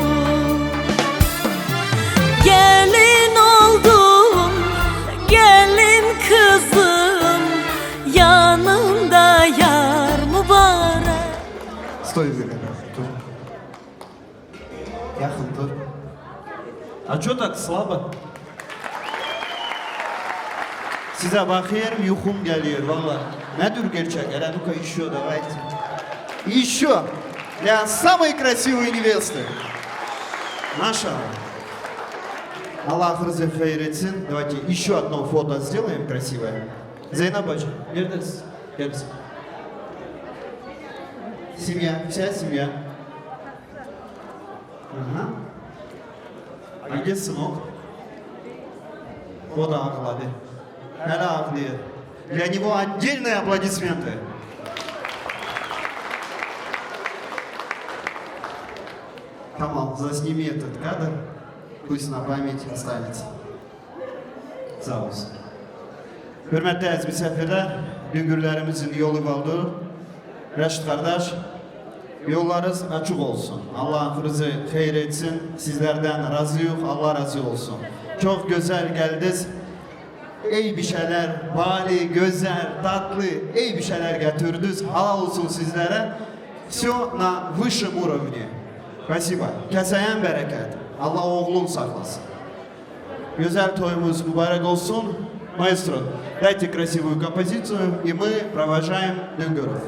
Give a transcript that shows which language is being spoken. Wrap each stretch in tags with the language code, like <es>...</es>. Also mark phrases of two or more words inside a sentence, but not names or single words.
<tr>Gelin oldum, gelin kızım, yanımda yar mübarek.</tr> <ru>Sтой, Вера,</ru> <tr>dur. Yakın dur.</tr> <ru>А что так слабо?</ru> <tr>Size bakıyorum yukum geliyor valla. Nedir gerçek?</tr> <ru>Эленука еще давайте. Еще для самой красивой невесты. Машалlah.</ru> <az>Allah rızı xeyir etsin.</az> <ru>Давайте еще одно фото сделаем красивое.</ru> <tr>Zeynep bacı, neredesin? Gel misin?</tr> <ru>Семья, вся семья. Ага. А где сынок?</ru> <tr>O da ağladı. Hele ağlıyor.</tr> <ru>Для него отдельные аплодисменты. Камал, засними этот кадр. Пусть на память останется.</ru> <tr>Sağ olsun.</tr> <az>Hürmetli əziz misafirlər, düngürlərimizin yolu oldu. Rəşid qardaş, yollarınız açıq olsun. Allah rızı xeyir etsin. Sizlərdən razıyıq, Allah razı olsun. Çox gözəl gəldiniz.</az> <tr>Ey bir şeyler, bali, güzel, tatlı, ey bir şeyler getirdiniz. Halal olsun sizlere.</tr> <ru>Все на высшем уровне. Спасибо.</ru> <tr>Keseyen bereket. Allah oğlun saklasın. Güzel toyumuz mübarek olsun.</tr> <ru>Маэстро, дайте красивую композицию, и мы провожаем Düngürов.</ru>